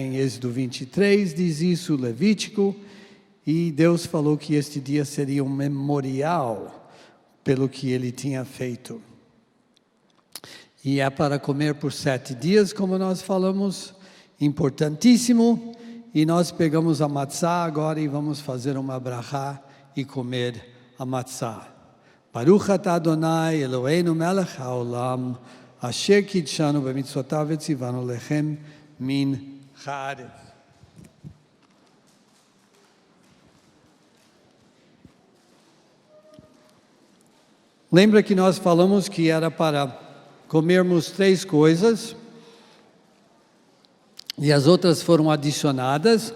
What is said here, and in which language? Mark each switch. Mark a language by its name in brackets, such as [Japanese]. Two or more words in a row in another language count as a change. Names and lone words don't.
[Portuguese] Em Êxodo 23 diz isso, Levítico, e Deus falou que este dia seria um memorial pelo que Ele tinha feito. E é para comer por 7 dias, como nós falamos, importantíssimo. E nós pegamos a matzá agora e vamos fazer uma brachá e comer a matzá. [Hebrew] ברוך אתה אדוני אלוהינו מלך העולם אשר קידשנו במצוותיו וציוונו לחם מן הארץ. [Portuguese] Lembra que nós falamos que era para comermos 3 coisas e as outras foram adicionadas.